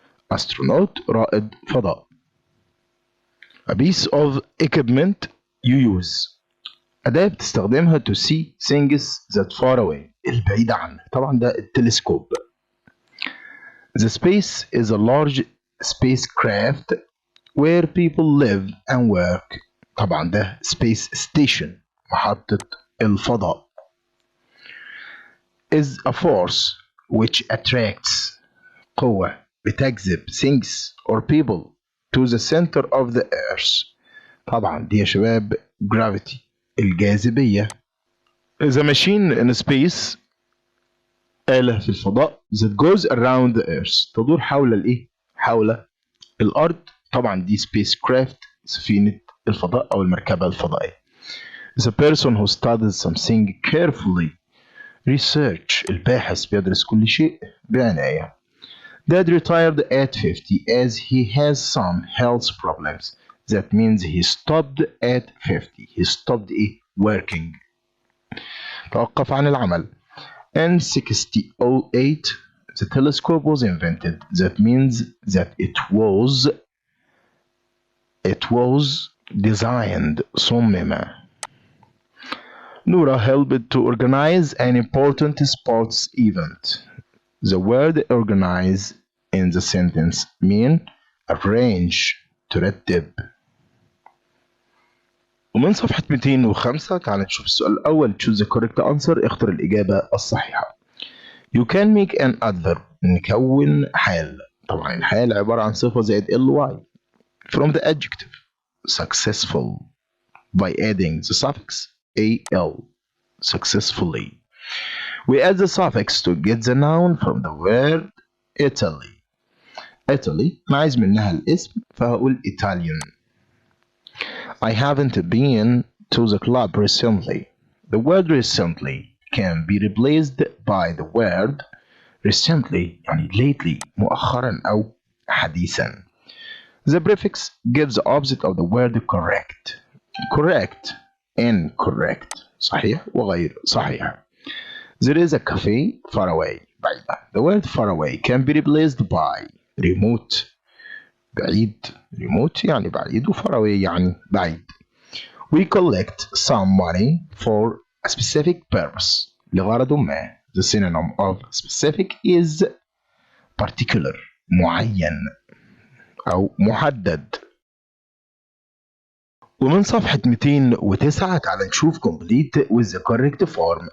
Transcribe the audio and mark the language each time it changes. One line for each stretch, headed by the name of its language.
Arabic: astronaut رائد فضاء.
English: a piece of equipment you use.
Arabic: أداة بتستخدمها
English: to see things that far away،
Arabic: البعيدة عنك. طبعا ده التلسكوب.
English: The space is a large spacecraft where people live and work.
Arabic: طبعا ده space station، محطة الفضاء.
English: Is a force which attracts.
Arabic: قوة بتجذب
English: things or people to the center of the earth.
Arabic: طبعا دي يا شباب gravity، الجاذبية.
English: is a machine in space،
Arabic: آلة في الفضاء
English: that goes around the earth،
Arabic: تدور حول حول الأرض. طبعا دي spacecraft، سفينة الفضاء أو المركبة الفضائية.
English: is a person who studies something carefully.
Arabic: research، الباحث بيدرس كل شيء بعناية.
English: Dad retired at 50 as he has some health problems. That means he stopped at 50. He stopped working.
Arabic: توقف عن العمل.
English: In 1608 the telescope was invented. That means that it was designed.
Arabic: صمم.
English: Nora helped to organize an important sports event. The word organize in the sentence mean arrange، ترتب.
Arabic: ومن صفحة 205 تعال نشوف السؤال الأول.
English: choose the correct answer.
Arabic: اختر الإجابة الصحيحة.
English: You can make an adverb.
Arabic: نكون حال. طبعا الحال عبارة عن صفة زائد
English: ly from the adjective successful by adding the suffix al. successfully. We add the suffix to get the noun from the word Italy.
Arabic: Italy أنا عايز منها الاسم فهقول Italian.
English: I haven't been to the club recently. The word recently can be replaced by the word recently
Arabic: يعني
English: lately،
Arabic: مؤخرا أو حديثا.
English: The prefix gives the opposite of the word correct. Correct، incorrect.
Arabic: صحيح وغير صحيح.
English: There is a cafe far away.
Arabic: بعيدة.
English: The word far away can be replaced by remote.
Arabic: بعيد. remote يعني بعيد و
English: far away
Arabic: يعني بعيد.
English: We collect some money for a specific purpose.
Arabic: لغرض ما.
English: The synonym of specific is particular.
Arabic: معين أو محدد. ومن صفحة 209 تعال نشوف
English: complete with the correct form.